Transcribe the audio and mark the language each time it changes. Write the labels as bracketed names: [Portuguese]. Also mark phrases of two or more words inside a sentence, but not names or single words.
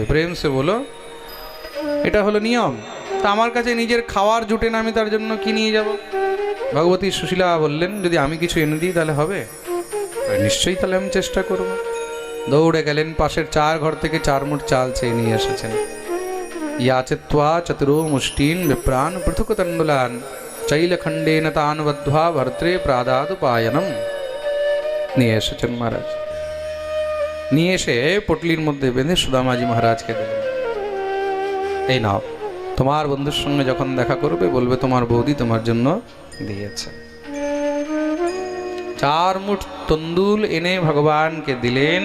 [Hindi] প্রেম সে বলো। [Bangla] এটা হলো নিয়ম। তা আমার কাছে নিজের খাওয়ার জুটে না, আমি তার জন্য কি নিয়ে যাব? ভগবতী সুশীলা বললেন, যদি আমি কিছু এনে দিই তাহলে হবে? নিশ্চয়ই, তাহলে আমি চেষ্টা করব। দৌড়ে গেলেন, পাশের 4 ঘর থেকে 4 মুঠ চাল চেয়ে নিয়ে এসেছেন। [Sanskrit] याचित्वा चतुरो मुष्टीन् विप्रान् पृथुक तण्डुलान् चैलखण्डेन तान् बद्ध्वा भर्त्रे प्रादादुपायनम्। [Bangla] নিয়ে এসেছেন মহারাজ। নিয়ে এসে পটলির মধ্যে বেঁধে সুদামাজি মহারাজকে দিলেন, এই নাও, তোমার বন্ধুর সঙ্গে যখন দেখা করবে বলবে তোমার বৌদি তোমার জন্য দিয়েছে। 4 মুঠ তন্দুল এনে ভগবানকে দিলেন।